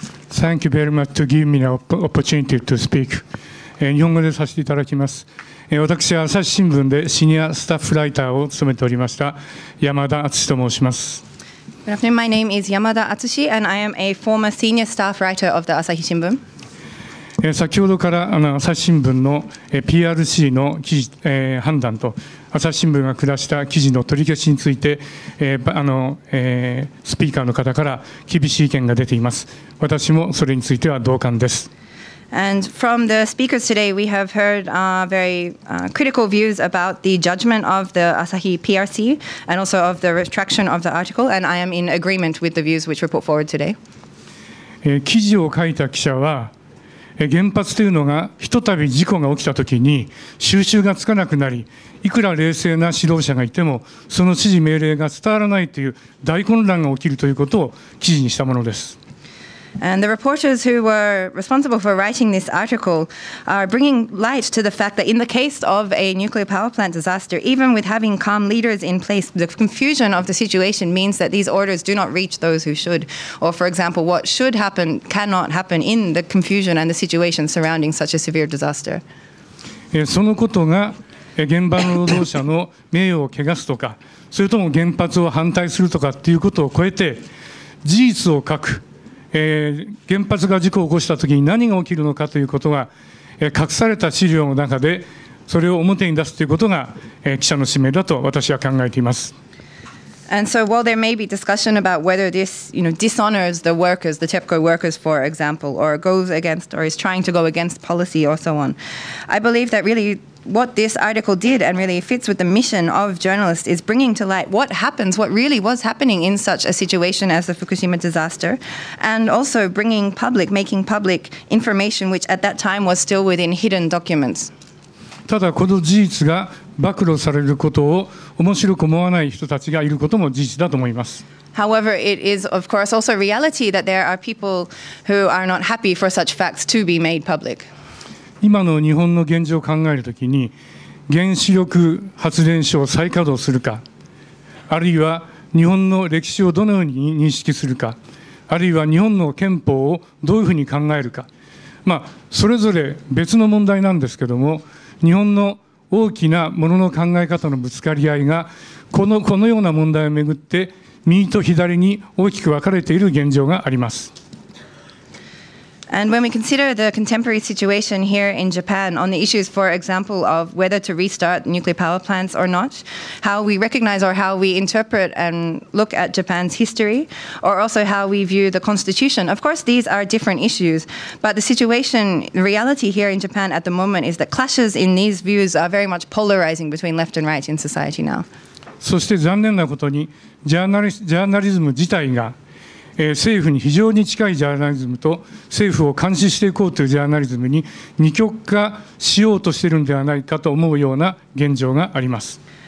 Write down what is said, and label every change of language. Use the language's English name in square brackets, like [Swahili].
[English] Thank you very much to give me the opportunity to speak. [Japanese] 日本語でさせていただきます。私は朝日新聞でシニアスタッフライターを務めておりました山田敦と申します。 [English] Good afternoon. My name is Yamada Atsushi, and I am a former senior staff writer of the Asahi Shimbun. [Japanese] 先ほどから朝日新聞の PRC の記事、判断と朝日新聞が下した記事の取り消しについて、スピーカーの方から厳しい意見が出ています。私もそれについては同感です。 [English] And from the speakers today, we have heard very critical views about the judgment of the Asahi PRC and also of the retraction of the article, and I am in agreement with the views which were put forward today. [Japanese] 記事を書いた記者は、原発というのがひとたび事故が起きたときに収拾がつかなくなり、いくら冷静な指導者がいてもその指示命令が伝わらないという大混乱が起きるということを記事にしたものです。 [English] And the reporters who were responsible for writing this article are bringing light to the fact that in the case of a nuclear power plant disaster, even with having calm leaders in place, the confusion of the situation means that these orders do not reach those who should. Or, for example, what should happen cannot happen in the confusion and the situation surrounding such a severe disaster. [Japanese] そのことが現場の労働者の名誉を汚すとか、それとも原発を反対するとかっていうことを超えて、事実を書く。原発が事故を起こしたときに何が起きるのかということが、隠された資料の中でそれを表に出すということが、記者の使命だと私は考えています。 [English] And so while there may be discussion about whether this, dishonors the workers, the TEPCO workers, for example, or goes against or is trying to go against policy or so on, I believe that really what this article did and really fits with the mission of journalists is bringing to light what happens, what really was happening in such a situation as the Fukushima disaster, and also making public information which at that time was still within hidden documents. [Japanese] ただこの事実が暴露されることを面白く思わない人たちがいることも事実だと思います。 [English] However, it is of course also reality that there are people who are not happy for such facts to be made public. [Japanese] 今の日本の現状を考えるときに、原子力発電所を再稼働するか、あるいは日本の歴史をどのように認識するか、あるいは日本の憲法をどういうふうに考えるか、それぞれ別の問題なんですけども、日本の大きなものの考え方のぶつかり合いが、このような問題をめぐって、右と左に大きく分かれている現状があります。 [English] And when we consider the contemporary situation here in Japan on the issues, for example, of whether to restart nuclear power plants or not, how we recognize or how we interpret and look at Japan's history, or also how we view the constitution, of course, these are different issues. But the situation, the reality here in Japan at the moment is that clashes in these views are very much polarizing between left and right in society now. [Japanese] そして残念なことにジャーナリズム自体が政府に非常に近いジャーナリズムと政府を監視していこうというジャーナリズムに二極化しようとしているのではないかと思うような現状があります。